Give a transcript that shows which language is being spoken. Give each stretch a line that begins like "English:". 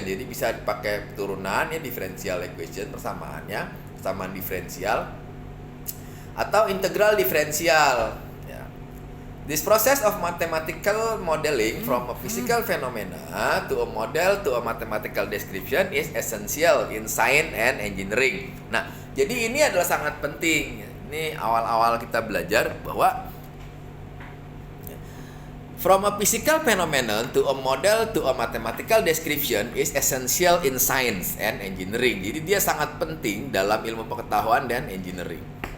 Indonesian: Jadi bisa dipakai turunan ya differential equation persamaannya, persamaan diferensial atau integral diferensial.
English: This process of mathematical modeling from a physical phenomena to a model to a mathematical description is essential in science and engineering.
Indonesian: Nah, jadi ini adalah sangat penting. Ini awal-awal kita belajar bahwa
English: from a physical phenomenon to a model to a mathematical description is essential in science and engineering.
Indonesian: Jadi dia sangat penting dalam ilmu pengetahuan dan engineering.